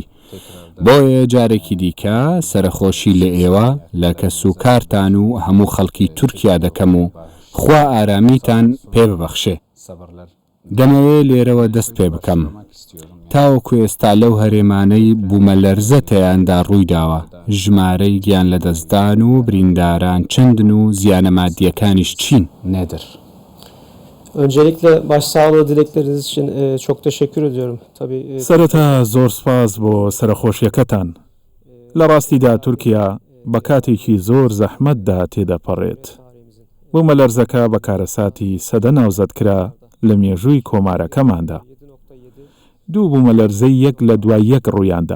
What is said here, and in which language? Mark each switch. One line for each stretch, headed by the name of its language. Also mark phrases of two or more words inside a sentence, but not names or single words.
Central Kurdish: بۆیە جارێکی دیکە سەرخۆشی لە ئێوە لە کەس و کارتان و هەموو خەڵکی تورکیا دەکەم و خوا ئارامیتان پێ ببەخشێ. دەمەوێت لێرەوە دەست پێ بکەم. تاوەکو ئێستا لەو هەرێمانەی بوومەلەرزە تەیاندا ڕوویداوە، ژمارەی گیان لە دەستدان و برینداران چەندن و زیانە مادیەکانیش چین؟ نێدر.
Turkish: Öncelikle başsağlığı dilekleriniz için çok teşekkür ediyorum. Tabii
Central Kurdish: سەرەتا زۆر سپاس بۆ سەرخۆشیەکەتان. لە ڕاستیدا تورکیا بە کاتێکی زۆر زەحمەتدا تێدەپەڕێت. بوومەلەرزەکە بە کارەساتی سەدە ناوزەت کرا لە مێژووی کۆمارەکەماندا. دوو بوومەلەرزەی یەک لە دوای یەک ڕوویاندا.